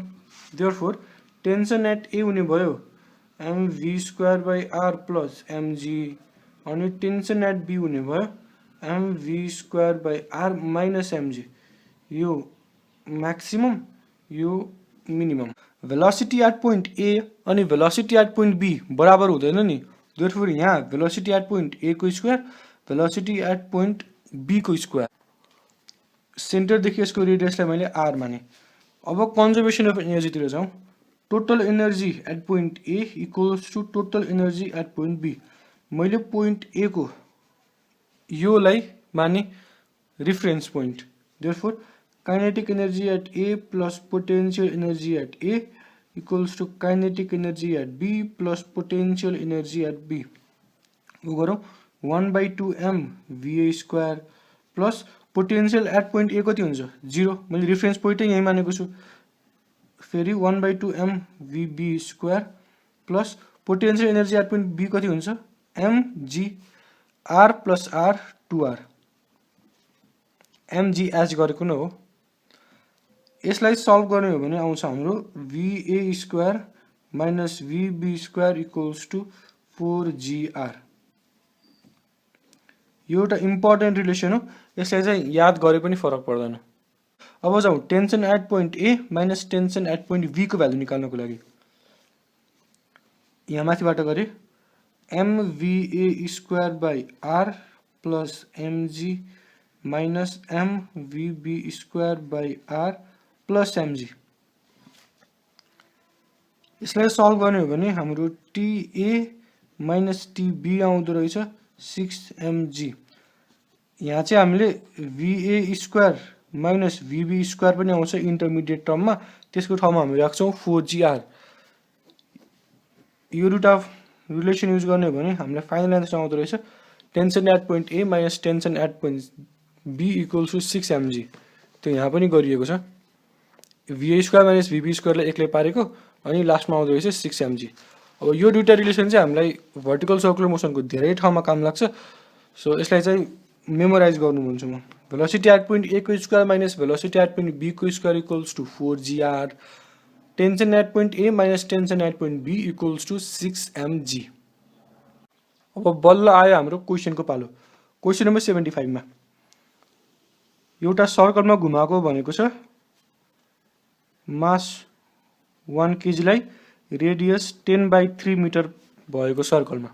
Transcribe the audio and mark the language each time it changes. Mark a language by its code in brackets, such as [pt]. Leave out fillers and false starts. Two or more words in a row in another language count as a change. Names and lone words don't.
[en] therefore tension at A [ne] हुने भयो [en] mv square by r plus mg, अनि tension at B [ne] हुने भयो [en] mv square by r minus mg. [ne] यो मैक्सिमम यो मिनिमम। [en] velocity at point A अनि velocity at point B [ne] बराबर हुँदैन नि, [en] therefore यहाँ velocity at point A को square velocity at point B को square। [ne] सेन्टर देखि यसको रेडियसलाई मैले r माने। [en] अब conservation of energy [ne] तिर जाउँ। [en] total energy at point A equals to total energy at point B. मैले point A [ne] को योलाई माने [en] reference point, therefore kinetic energy at A plus potential energy at A equals to kinetic energy at B plus potential energy at B. [ne] वो गरौँ [en] 1/2 m va square plus potential at point A [ne] कति हुन्छ 0, मैले [en] reference point [ne] यही मानेको छु। [en] फेरि 1/2 m vb square plus potential energy at point B [ne] कति हुन्छ [en] mg r plus r 2r, mg h [ne] गरेको न हो। यसलाई सल्भ गर्ने हो भने आउँछ हाम्रो [en] va square minus vb square equals to 4gr. [ne] यो एउटा [en] important relation [ne] हो, यसलाई चाहिँ याद गरे पनि फरक पर्दैन। अब जाउँ [en] tension at point A minus tension at point B को value [ne] निकाल्नको लागि। यहाँ माथिबाट गरे [en] mva square by r plus mg minus mvb square by r plus mg. [ne] यसलाई सल्भ गर्ने हो भने हाम्रो TA माइनस TB आउँदो रहेछ 6mg। यहाँ चाहिँ हामीले [en] va square minus vb square [ne] पनि आउँछ [en] intermediate termमा, [ne] त्यसको ठाउँमा हामी राख्छौँ 4gr। [en] यो route of relation use [ne] गर्ने हो भने हामीलाई [en] final answer [ne] आउँदो रहेछ [en] tension at point A minus tension at point B equals to 6mg. [ne] त्यो यहाँ पनि गरिएको छ, [en] va square minus vb squareलाई [ne] एक्लै पारेको अनि लास्टमा आउँदो रहेछ 6mg। अब यो दुईटा रिलेसन चाहिँ हामीलाई [en] vertical circular motionको [ne] धेरै ठाउँमा काम लाग्छ, सो यसलाई चाहिँ मेमोराइज गर्नु भन्छु म। [en] velocity at point A को square minus velocity at point B को square equals to 4gr, tension at point A minus tension at point B equals to 6mg। [ne] अब बल्ल आयो हाम्रो क्वेशनको पालो। [en] question number 75 [ne] मा एउटा सर्कलमा घुमाएको भनेको छ मास 1 kg लाई रेडियस 10/3 मिटर भएको सर्कलमा।